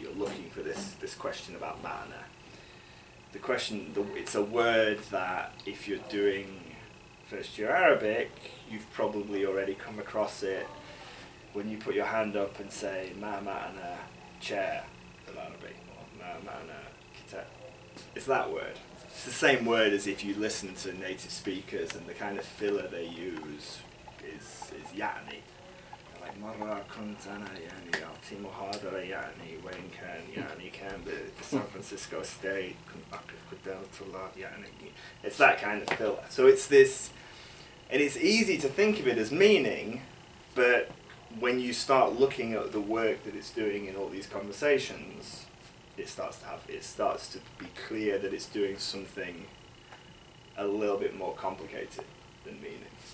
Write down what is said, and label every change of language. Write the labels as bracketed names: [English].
[English] You're looking for this question about ma'na. The question, it's a word that if you're doing first year Arabic, you've probably already come across it when you put your hand up and say ma ma'na chair in Arabic, or ma ma'na kitab. It's that word. It's the same word as if you listen to native speakers, and the kind of filler they use is ya'ni. [Arabic] Like مرة كنت أنا أعطي محاضرة وين كان San Francisco State كنت أقف قدام الطلاب [English] It's that kind of filler. So it's this, and it's easy to think of it as meaning, but when you start looking at the work that it's doing in all these conversations, it starts to be clear that it's doing something a little bit more complicated than meaning.